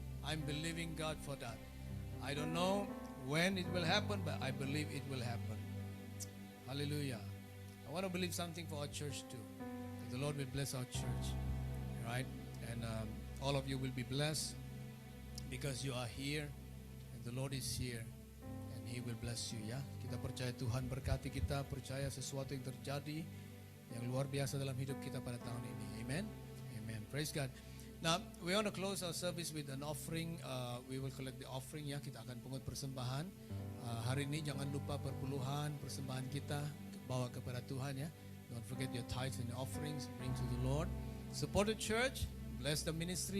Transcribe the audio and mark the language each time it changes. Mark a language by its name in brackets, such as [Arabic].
[English] I'm believing God for that. I don't know when it will happen, but I believe it will happen. Hallelujah. I want to believe something for our church too. That the Lord will bless our church. Right? And all of you will be blessed because you are here and the Lord is here and He will bless you. [Indonesian] Ya, kita percaya Tuhan berkati kita, percaya sesuatu yang terjadi yang luar biasa dalam hidup kita pada tahun ini. [English] Amen. Amen. Praise God. Now, we want to close our service with an offering. We will collect the offering ya. [Indonesian] Kita akan pungut persembahan. Hari ini jangan lupa perpuluhan persembahan kita bawa kepada Tuhan ya. [English] Don't forget your tithes and offerings. Bring to the Lord. Support the church. Bless the ministry.